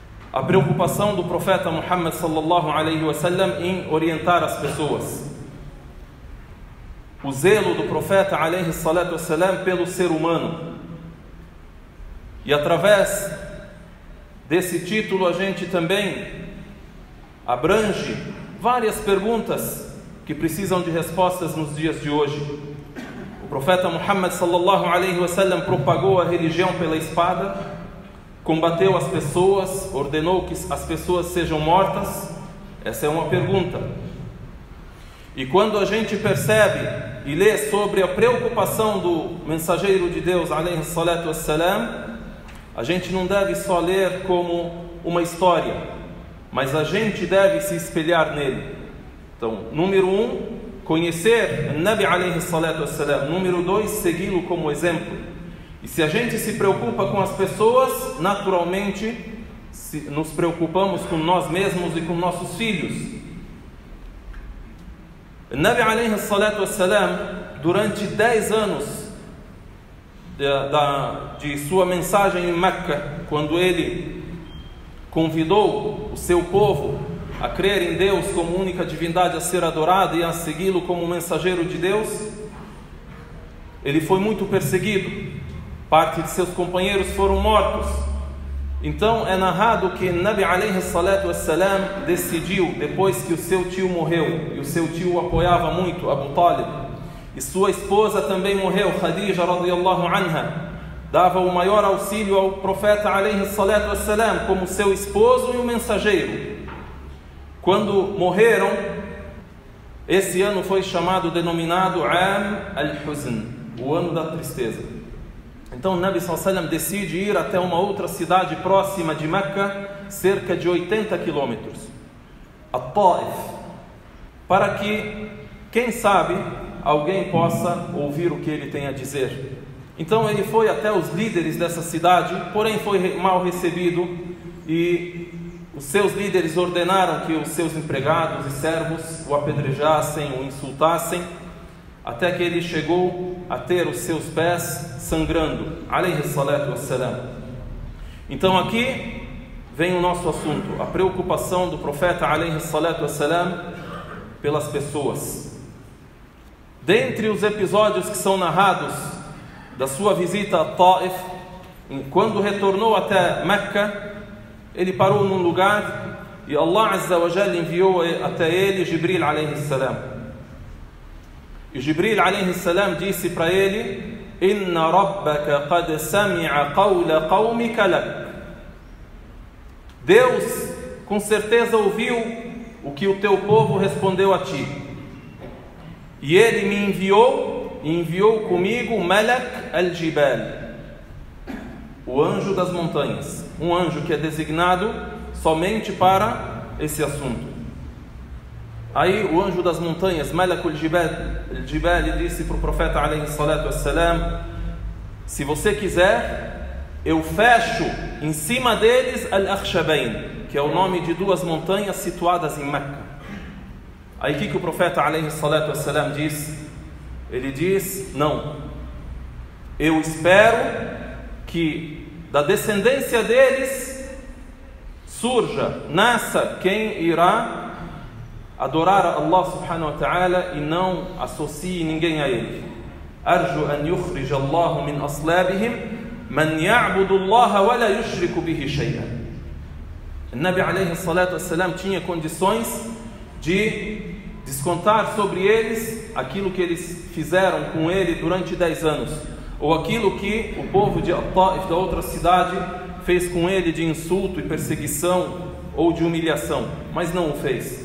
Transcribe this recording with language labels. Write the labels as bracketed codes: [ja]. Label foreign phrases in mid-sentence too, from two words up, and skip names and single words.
[pt] a preocupação do profeta Muhammad [ar] صلى الله عليه وسلم [pt] em orientar as pessoas, o zelo do profeta [ar] عليه الصلاة والسلام [pt] pelo ser humano. E através desse título a gente também abrange várias perguntas que precisam de respostas nos dias de hoje. O profeta Muhammad [ar] صلى الله عليه وسلم [pt] propagou a religião pela espada, combateu as pessoas, ordenou que as pessoas sejam mortas. Essa é uma pergunta. E quando a gente percebe e lê sobre a preocupação do mensageiro de Deus [ar] عليه الصلاة والسلام, [pt] a gente não deve só ler como uma história, mas a gente deve se espelhar nele. Então, número 1, conhecer o Nabi [ar] عليه الصلاة والسلام. [pt] Número 2, segui-lo como exemplo. E se a gente se preocupa com as pessoas, naturalmente nos preocupamos com nós mesmos e com nossos filhos. O Nabi [ar] عليه الصلاة والسلام, [pt] durante 10 anos de sua mensagem em Meca, quando ele convidou o seu povo a crer em Deus como única divindade a ser adorada e a segui-lo como mensageiro de Deus, ele foi muito perseguido. Parte de seus companheiros foram mortos. Então é narrado que Nabi [ar] عليه الصلاة والسلام [pt] decidiu, depois que o seu tio morreu, e o seu tio o apoiava muito, Abu Talib, e sua esposa também morreu, Khadija [ar] رضي الله عنها, [pt] dava o maior auxílio ao profeta [ar] عليه الصلاة والسلام [pt] como seu esposo e o mensageiro. Quando morreram, esse ano foi denominado Am al-Huzn, o ano da tristeza. Então o Nabi [ar] صلى الله عليه وسلم [pt] decide ir até uma outra cidade próxima de Meca, cerca de 80 quilômetros, a Taif, para que, quem sabe, alguém possa ouvir o que ele tem a dizer. Então ele foi até os líderes dessa cidade, porém foi mal recebido, e os seus líderes ordenaram que os seus empregados e servos o apedrejassem, o insultassem, até que ele chegou a ter os seus pés sangrando, [ar] عليه الصلاة والسلام. [pt] Então aqui vem o nosso assunto, a preocupação do profeta [ar] عليه الصلاة والسلام [pt] pelas pessoas. Dentre os episódios que são narrados da sua visita a Taif, quando retornou até Meca, ele parou num lugar e Allah [ar] عز وجل [pt] enviou até ele Jibril [ar] عليه السلام. [pt] E Jibril [ar] عليه السلام [pt] disse para ele: [ar] إن ربك قد سمع قول قومك لك. [pt] Deus com certeza ouviu o que o teu povo respondeu a ti. E ele me enviou comigo Malak al-Jibal, o anjo das montanhas, um anjo que é designado somente para esse assunto. Aí o anjo das montanhas, Malak al-Jibal, disse para o profeta [ar] عليه الصلاة والسلام: [pt] se você quiser, eu fecho em cima deles Al-Akhshabain, que é o nome de 2 montanhas situadas em Meca. Aí o que o profeta [ar] عليه الصلاة والسلام [pt] diz? Ele diz: não, eu espero que da descendência deles nasça quem irá adorar a Allah [ar] سبحانه وتعالى [pt] e não associe ninguém a ele. [ar] أرجو أن يخرج الله من أصلابهم من يعبد الله ولا يشرك به شيئا. [pt] O Nabi [ar] عليه الصلاة والسلام [pt] tinha condições de descontar sobre eles aquilo que eles fizeram com ele durante 10 anos, ou aquilo que o povo de Taif, da outra cidade, fez com ele de insulto e perseguição ou de humilhação, mas não o fez.